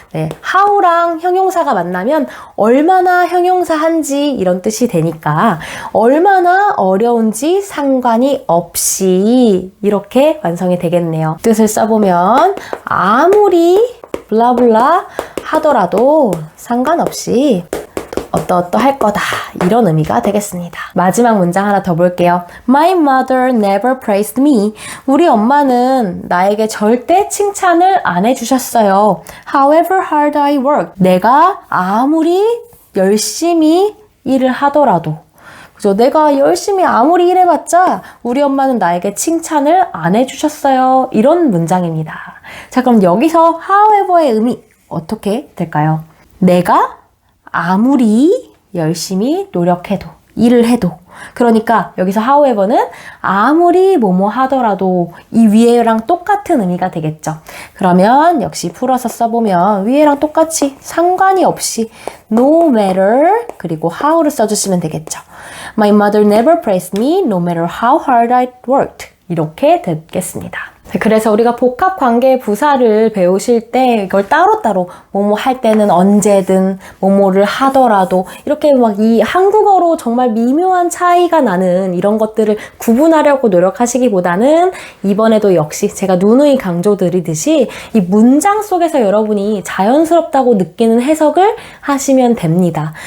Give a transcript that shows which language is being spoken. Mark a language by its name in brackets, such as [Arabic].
[Korean] 네, how랑 형용사가 만나면 얼마나 형용사한지 이런 뜻이 되니까 얼마나 어려운지 상관이 없이 이렇게 완성이 되겠네요. 뜻을 써보면 아무리 블라블라 하더라도 상관없이 어떠할 거다 이런 의미가 되겠습니다. 마지막 문장 하나 더 볼게요. [English] My mother never praised me. [Korean] 우리 엄마는 나에게 절대 칭찬을 안 해주셨어요. [English] However hard I work. [Korean] 내가 아무리 열심히 일을 하더라도 그죠? 내가 열심히 아무리 일해봤자 우리 엄마는 나에게 칭찬을 안 해주셨어요. 이런 문장입니다. 자, 그럼 여기서 however의 의미 어떻게 될까요? 내가 아무리 열심히 노력해도, 일을 해도 그러니까 여기서 however는 아무리 뭐뭐 하더라도 이 위에랑 똑같은 의미가 되겠죠. 그러면 역시 풀어서 써보면 위에랑 똑같이 상관이 없이 no matter 그리고 how를 써주시면 되겠죠. [English] My mother never praised me no matter how hard I worked. [Korean] 이렇게 되겠습니다. 그래서 우리가 복합관계 부사를 배우실 때 이걸 따로따로 뭐뭐 할 때는 언제든 뭐뭐를 하더라도 이렇게 막 이 한국어로 정말 미묘한 차이가 나는 이런 것들을 구분하려고 노력하시기보다는 이번에도 역시 제가 누누이 강조드리듯이 이 문장 속에서 여러분이 자연스럽다고 느끼는 해석을 하시면 됩니다.